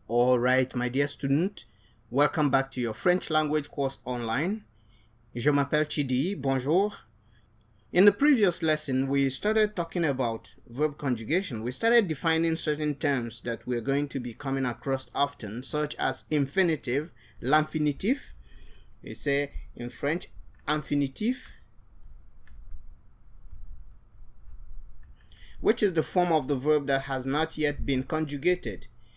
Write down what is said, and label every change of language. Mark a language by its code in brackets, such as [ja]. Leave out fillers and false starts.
[en] All right, my dear student, welcome back to your French language course online. [fr] Je m'appelle Chidi, bonjour. [en] In the previous lesson, we started talking about verb conjugation. We started defining certain terms that we're going to be coming across often, such as infinitive, l'infinitif. We say in French, infinitif, which is the form of the verb that has not yet been conjugated.